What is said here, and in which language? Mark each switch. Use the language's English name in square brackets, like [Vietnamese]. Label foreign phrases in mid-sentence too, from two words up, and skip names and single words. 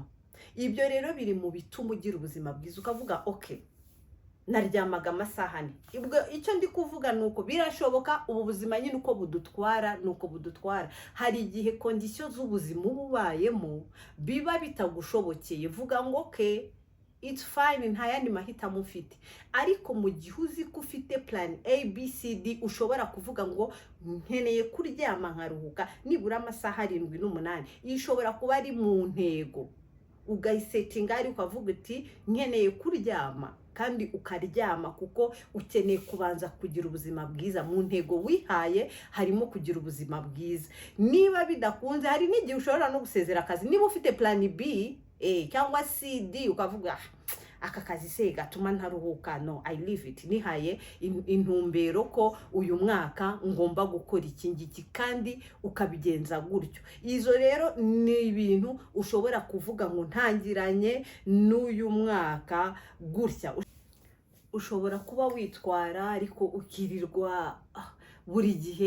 [Kinyarwanda] Ibyo rero biri mu bituma ugira ubuzima bwiza, ukavuga okay, naryamaga amasaha ane. Icyo ndi kuvuga nuko birashoboka, ubu buzima nyine uko budutwara, hari igihe condition z'ubuzima ubayemo biba bitagushobokeye. Vuga ngo [English] okay, it's fine, [Kinyarwanda] nta yandi mahitamo ufite. Ariko mu gihe uzi ko ufite plan ABCD, ushobora kuvuga ngo nkeneye kuryama nkaruhuka nibura amasaha 7 n'umunani. Ishobora kuba ari mu ntego, ugayisetinga ari ukavuga uti nkeneye kuryama, kandi ukaryama kuko ukeneye kubanza kugira ubuzima bwiza. Mu ntego wihaye harimo kugira ubuzima bwiza. Niba bidakunze, hari n'igihe ushobora no gusezera akazi. Niba ufite plan B cyangwa CD, ukavuga aka kazi se gatuma ntaruhuka, no, [English] I leave it. [Kinyarwanda] Nihaye intumbero ko uyu mwaka ngomba gukora iki ngiki, kandi ukabigenza gutyo. Izo rero ni ibintu ushobora kuvuga ngo ntangiranye n'uyu mwaka gutya. Ushobora kuba witwara ariko ukirirwa buri gihe.